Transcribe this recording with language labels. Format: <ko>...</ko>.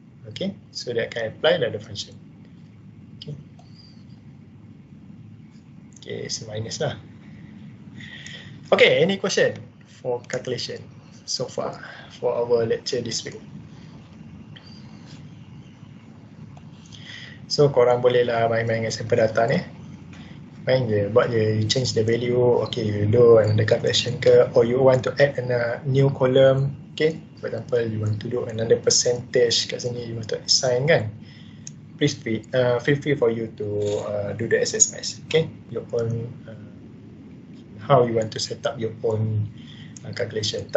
<en>Okay, so that can apply the function. Okay, okay, so minus lah. Okay, any question for calculation so far for our lecture this week?</en> <ms>So korang boleh lah main-main dengan sampel data ni. Main je, buat je,</ms> <en>you change the value, okay, you do another calculation ke, or you want to add a new column, okay, for example, you want to do another percentage</en> <ms>kat sini,</ms> <en>you want to assign kan, please feel free for you to do the exercise, okay, your own, how you want to set up your own calculation.</en>